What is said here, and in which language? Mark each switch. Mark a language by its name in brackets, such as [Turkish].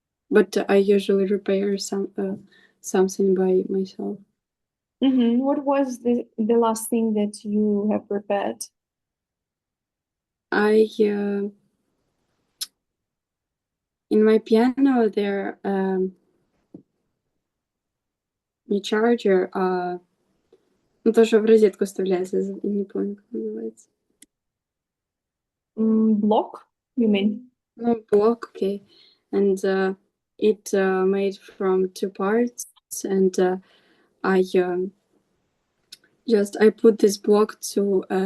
[English] But I usually repair something by myself. Mm-hmm. What was the last thing that you have repaired? I in my piano there [Russian] не charger, ну то, что в розетку вставляется, я не помню, как называется. [English] Block, you mean? No, block, okay. And it made from two parts, and I I put this block to